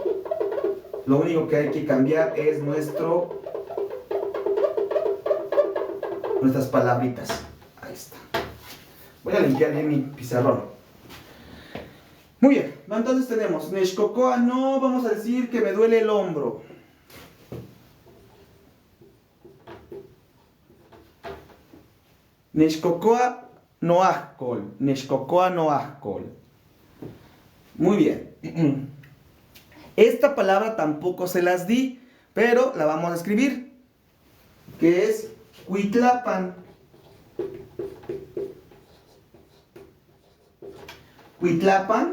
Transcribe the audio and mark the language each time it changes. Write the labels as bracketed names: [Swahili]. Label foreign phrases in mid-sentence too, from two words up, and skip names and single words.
[Spanish] Lo único que hay que cambiar es nuestras palabritas. Ahí está. Voy a limpiar bien mi pizarrón. Muy bien, entonces tenemos Neshkokoa, no vamos a decir que me duele el hombro. [Nahuatl languages] Neshkokoa noahkol. Neshkokoa noahkol. [Spanish] Muy bien. Esta palabra tampoco se las di, pero la vamos a escribir, que es Cuitlapan. Cuitlapan.